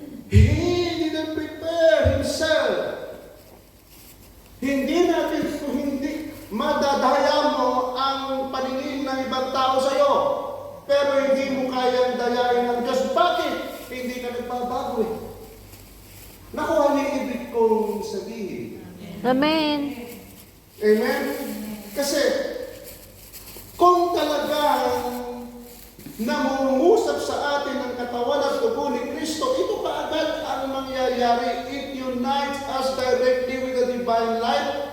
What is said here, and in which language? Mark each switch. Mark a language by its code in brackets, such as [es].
[en] He didn't prepare himself. [tl] Hindi natin, kung hindi, madadaya mo ang paningin ng ibang tao sa iyo. Pero hindi mo kayang dayain ng Diyos. Bakit? Hindi ka nagbabago eh. Nakuha niyo yung ibig kong sabihin. Amen. Amen? Kasi, kung talagang namungusap sa atin ang katawan at dugo ni Kristo, ito kaagad ang mangyayari. [en] It unites us directly with the divine life.